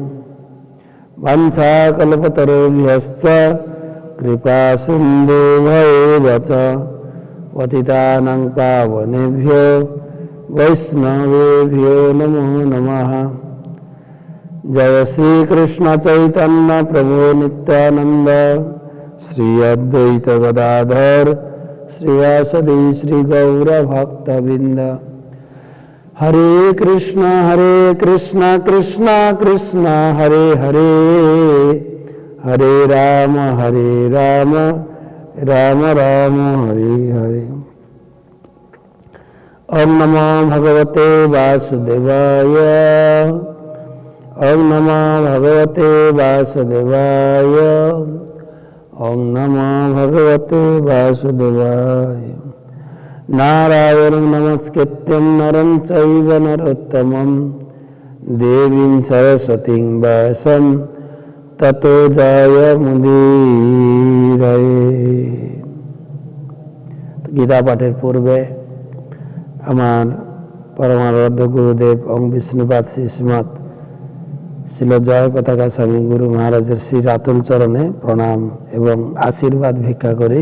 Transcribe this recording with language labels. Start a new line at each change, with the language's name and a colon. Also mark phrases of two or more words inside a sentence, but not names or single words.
Sanskrit: वंशाकल्पतरुभ्यश्च कृपा सिन्धुभ्यैव च पतितानां पावनेभ्यो वैष्णवेभ्यो नमो नमः। जय श्री कृष्ण चैतन्य प्रभु नित्यानंद श्री अद्वैत गदाधर श्रीवासदि श्री गौर भक्तवृंद। हरे कृष्ण कृष्ण कृष्ण हरे हरे, हरे राम राम राम हरे हरे। ओम नमो भगवते वासुदेवाय, ओम नमो भगवते वासुदेवाय, ओम नमो भगवते वासुदेवाय। नारायणं नमस्कृत्यं नरं चैव नरोत्तमं, देवीं सरस्वतीं व्यासं ततो जयमुदीरये।
Bangla: গীতা পাঠের পূর্বে আমার পরমারাধ্য গুরুদেব ওম বিষ্ণুপাদ শ্রীমৎ শিল জয় পতাকা স্বামী গুরু মহারাজের শ্রী রাতুল চরণে প্রণাম এবং আশীর্বাদ ভিক্ষা করি।